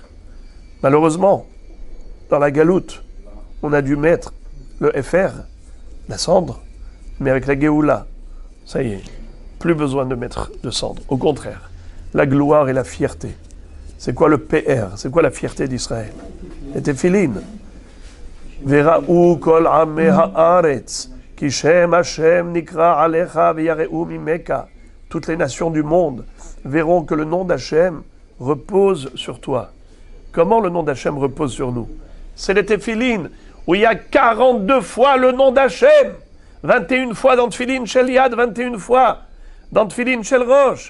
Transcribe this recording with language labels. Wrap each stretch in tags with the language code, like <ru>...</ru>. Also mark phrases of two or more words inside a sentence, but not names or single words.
<fr>Malheureusement, dans la galoute, on a dû mettre le FR, la cendre, mais avec la Géoula, ça y est, plus besoin de mettre de cendre. Au contraire, la gloire et la fierté. C'est quoi le PR? C'est quoi la fierté d'Israël? Les téphilines.</fr> <he>וראו כל עמי הארץ, כי שם השם נקרא עליך ויראו ממך.</he> <fr>Toutes les nations du monde verront que le nom d'Hachem repose sur toi. Comment le nom d'Hachem repose sur nous? C'est les téphilines, où il y a 42 fois le nom d'Hachem. 21 fois dans</fr> <he>תפילין של יד,</he> <fr>21 fois dans</fr> <he>תפילין של ראש.</he>